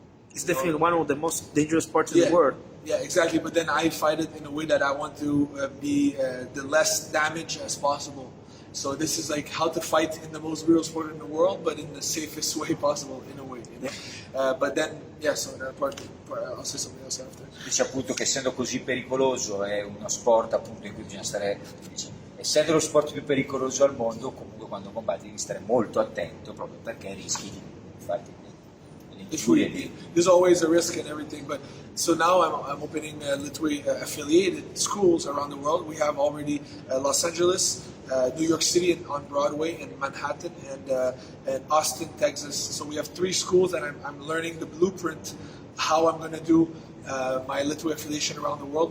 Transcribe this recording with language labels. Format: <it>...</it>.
<en>It's definitely one of the most dangerous sports in the world. Yeah, exactly. But then I fight it in a way that I want to be the less damage as possible. So this is like how to fight in the most brutal sport in the world, but in the safest way possible, in a way. But then, yeah. So that part, I'll say something else after.</en> <it>Dice appunto che essendo così pericoloso è uno sport appunto in cui bisogna stare. Dice, essendo lo sport più pericoloso al mondo, comunque quando combatti devi stare molto attento, proprio perché rischi di farti.</it> <en>There's always a risk and everything, but so now I'm opening Lethwei affiliated schools around the world. We have already Los Angeles, New York City on Broadway, and Manhattan, and Austin, Texas. So we have 3 schools, and I'm learning the blueprint how I'm going to do my Lethwei affiliation around the world.</en>